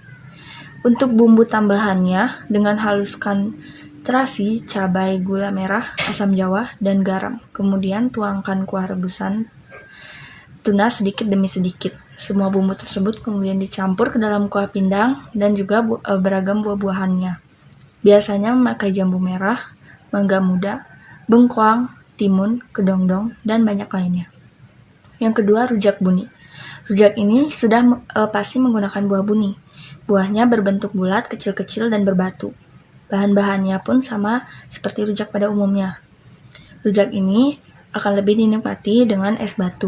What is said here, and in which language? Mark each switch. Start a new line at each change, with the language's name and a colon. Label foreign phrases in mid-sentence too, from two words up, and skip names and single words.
Indonesian: Untuk bumbu tambahannya, dengan haluskan terasi, cabai, gula merah, asam jawa, dan garam. Kemudian tuangkan kuah rebusan tuna sedikit demi sedikit. Semua bumbu tersebut kemudian dicampur ke dalam kuah pindang dan juga beragam buah-buahannya. Biasanya memakai jambu merah, mangga muda, bengkoang, timun, kedongdong, dan banyak lainnya. Yang kedua, rujak buni. Rujak ini sudah pasti menggunakan buah buni. Buahnya berbentuk bulat, kecil-kecil, dan berbatu. Bahan-bahannya pun sama seperti rujak pada umumnya. Rujak ini akan lebih dinikmati dengan es batu.